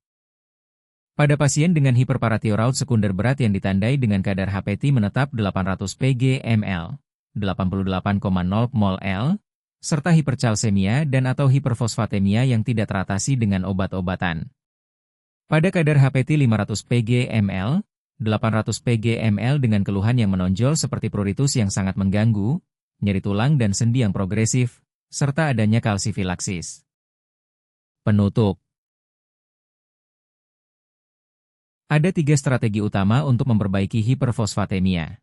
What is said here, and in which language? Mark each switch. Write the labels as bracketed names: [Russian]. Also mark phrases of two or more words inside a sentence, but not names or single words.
[Indonesian] Pada pasien dengan hiperparathyroid sekunder berat yang ditandai dengan kadar HPT menetap 800 pg/ml, 88,0 mol/L, serta hipercalsemia dan atau hiperfosfatemia yang tidak teratasi dengan obat-obatan. Pada kadar HPT 500 pg/ml, 800 pg/ml dengan keluhan yang menonjol seperti pruritus yang sangat mengganggu, nyeri tulang dan sendi yang progresif, serta adanya kalsifilaksis. Penutup. Ada 3 strategi utama untuk memperbaiki hiperfosfatemia.